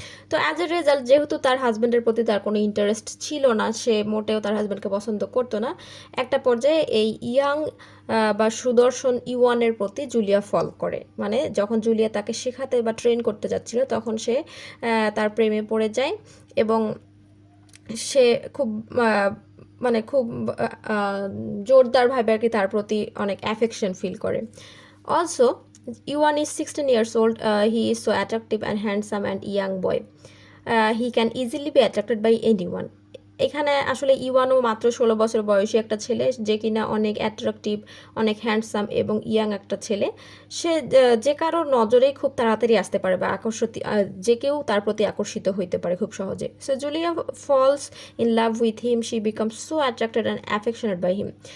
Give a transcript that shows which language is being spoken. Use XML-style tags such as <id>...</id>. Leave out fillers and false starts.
<bn>তো as a result, যেহেতু তার হাজব্যান্ডের প্রতি তার কোনো ইন্টারেস্ট ছিল না, সে মোটেও তার হাজব্যান্ডকে পছন্দ করতো না, একটা পর্যায়ে এই ইয়াং বা সুদর্শন ইওয়ানের প্রতি জুলিয়া ফল করে। মানে যখন জুলিয়া তাকে শেখাতে বা ট্রেন করতে যাচ্ছিল, তখন সে তার প্রেমে পড়ে যায় এবং সে খুব মানে খুব জোরদারভাবে আর কি তার প্রতি অনেক অ্যাফেকশন ফিল করে।</bn> <en>Also Yuan is 16 years old. He is so attractive and handsome and young boy. He can easily be attracted by anyone.</en> <bn>এখানে আসলে ইওয়ানও মাত্র 16 বছর বয়সী একটা ছেলে, যে কিনা অনেক অ্যাট্রাকটিভ, অনেক হ্যান্ডসাম এবং ইয়াং একটা ছেলে। সে যে কারোর নজরেই খুব তাড়াতাড়ি আসতে পারে বা যে কেউ তার প্রতি আকর্ষিত হইতে পারে খুব সহজে।</bn> <en>So Julia falls in love with him, she becomes so attracted and affectionate by him.</en>